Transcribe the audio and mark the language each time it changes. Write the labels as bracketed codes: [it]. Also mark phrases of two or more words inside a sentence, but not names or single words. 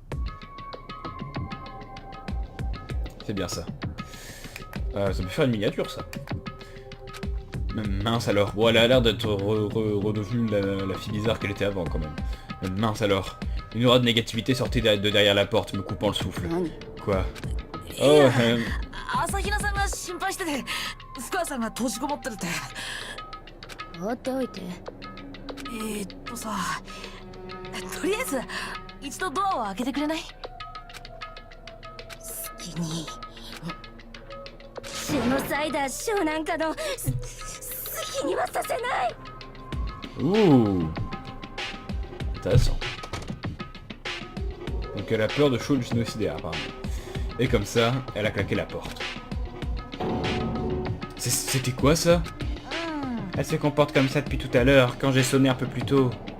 [fr] C'est bien ça. Ça peut faire une miniature ça. Mince alors. Bon, elle a l'air d'être redevenue la fille bizarre qu'elle était avant quand même. Mince alors. Une aura de négativité sortait de derrière la porte, me coupant le souffle. Quoi? Oh, [ja] 朝比奈さんが心配してて、福川さんが閉じこもってるって。放っておいて。さ、とりあえず一度ドアを開けてくれない？好きに。ジェノサイダーショーなんかの好きにはさせない。 [fr] Ouh, intéressant. Donc elle a peur de Sho le génocidaire apparemment. Et comme ça, elle a claqué la porte. C'était quoi ça? Elle se comporte comme ça depuis tout à l'heure, quand j'ai sonné un peu plus tôt.